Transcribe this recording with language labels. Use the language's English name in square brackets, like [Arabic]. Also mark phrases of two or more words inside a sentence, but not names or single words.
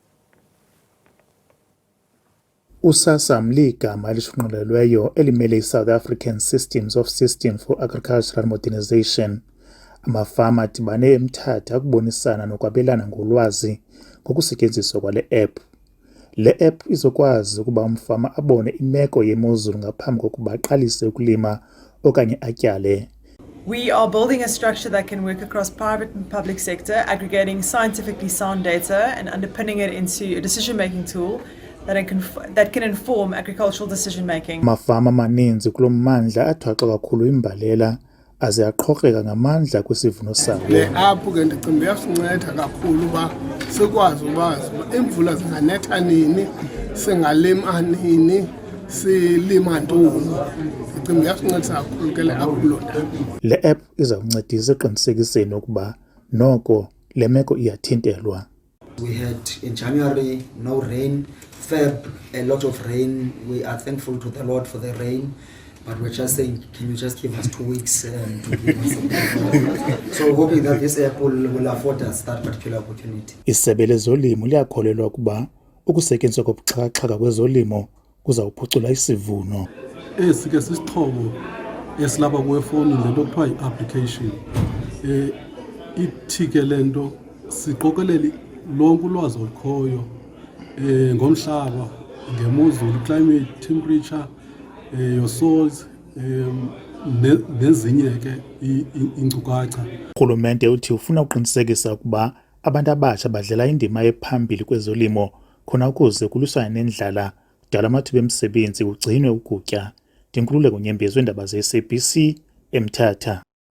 [Xhosa] USASAM ligama elishunqulelweyo elimele iSouth African System for Agricultural Modernization. Amafama adibane eMthatha ukubonisana nokwabelana ngolwazi ngokusetyenziswa kwale app. Le app izokwazi ukuba umfama abone imeko yemozulu ngaphambi kokuba aqalise ukulima okanye atyale. [English] We are building a structure that can work across private and public sector, aggregating scientifically sound data and underpinning it into a decision-making tool that can inform agricultural decision-making. [Xhosa] Amafama amaninzi kulo mmandla athwaxa kakhulu imbalela aze aqhokreka ngamandla kwisivuno sawo. Le app ke ndicinga iyasinceda kakhulu uba sikwazi ukwazi imvula zinganetha nini, singalima nini, silima ntoni. Ndicinga iyasinceda kakhulu ke le app kuloo ndawo. Le app izawuncedisa eqinisekiseni ukuba noko le meko iyathintelwa. [English] We had in January no rain, Feb a lot of rain. We are thankful to the Lord for the rain, but we're just saying, can you just give us 2 weeks to give us some So hoping that this app will afford us that particular opportunity. [Xhosa] Isebe lezolimo liyakholelwa ukuba ukusetyenziswa kobuxhakaxhaka kwezolimo kuzawuphucula isivuno. Esi ke sisixhobo esilapha kwefowuni lento kuthiwa yi-application. Ithi ke lento siqokelele lonke ulwazi olukhoyo ngomhlaba, ngemozulu, [English] climate, temperature, your soils, [Xhosa] nezinye ke iinkcukacha. Urhulumente uthi ufuna uqinisekisa ukuba abantu abatsha badlala indima ephambili kwezolimo khona ukuze kuluswane nendlala, kudala amathuba emisebenzi, kugcinwe ukutya. Ndinkululeko Nyembezi weendaba ze-SABC eMthatha.